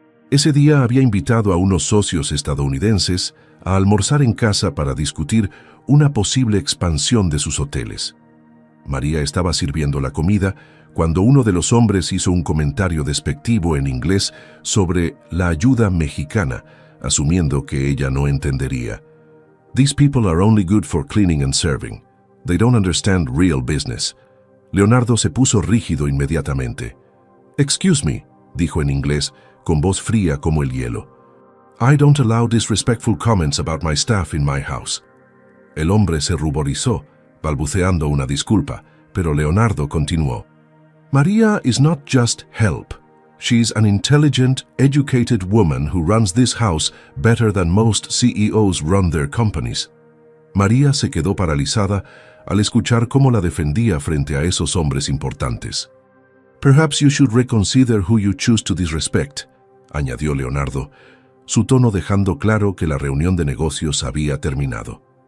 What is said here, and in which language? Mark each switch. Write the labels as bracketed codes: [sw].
[es] Ese día había invitado a unos socios estadounidenses a almorzar en casa para discutir una posible expansión de sus hoteles. María estaba sirviendo la comida cuando uno de los hombres hizo un comentario despectivo en inglés sobre la ayuda mexicana, asumiendo que ella no entendería. [en] «These people are only good for cleaning and serving. They don't understand real business». [es] Leonardo se puso rígido inmediatamente. [en] «Excuse me», [es] dijo en inglés, con voz fría como el hielo. [en] «I don't allow disrespectful comments about my staff in my house». [es] El hombre se ruborizó, balbuceando una disculpa, pero Leonardo continuó. [en] «Maria is not just help. She's an intelligent, educated woman who runs this house better than most CEOs run their companies». [es] María se quedó paralizada al escuchar cómo la defendía frente a esos hombres importantes. [en] «Perhaps you should reconsider who you choose to disrespect», [es] añadió Leonardo, su tono dejando claro que la reunión de negocios había terminado.